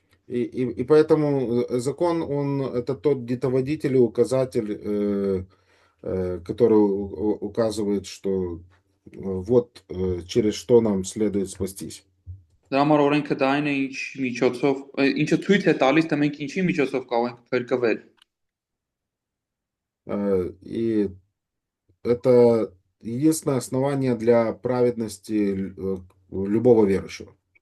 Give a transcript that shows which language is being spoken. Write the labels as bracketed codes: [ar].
[ru] И поэтому закон, он это тот детоводитель и указатель, который указывает, что вот через что нам следует спастись. [hy] Դրա համար օրենքը դա այն է, ինչը ցույց է տալիս, թե մենք ինչի միջոցով կարող ենք փրկվել։ [ru] И это единственное основание для праведности любого верующего.